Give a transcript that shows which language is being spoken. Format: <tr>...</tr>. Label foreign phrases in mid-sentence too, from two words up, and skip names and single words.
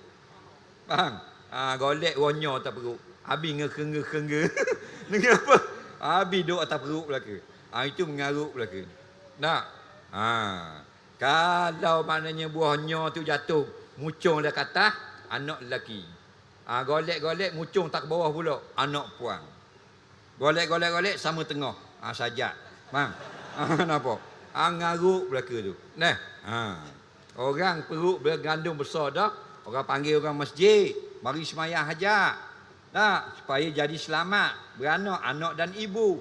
<ms>Faham? Golek buahnya atas perut. Habis ngekengge-kengge. Dengan apa? Habis duduk atas perut belaka. Itu mengaruk belaka. Tak? Kalau maknanya buahnya tu jatuh, mucung dah ke atas, anak lelaki. Golek-golek, mucung tak ke bawah pula, anak puan. Golek-golek, sama tengah. Sajak. Faham? Nampak? Ngaruk belaka tu. Orang perut bergandung besar dah, orang panggil orang masjid, mari semayang hajat. Supaya jadi selamat, beranak, anak dan ibu.</ms>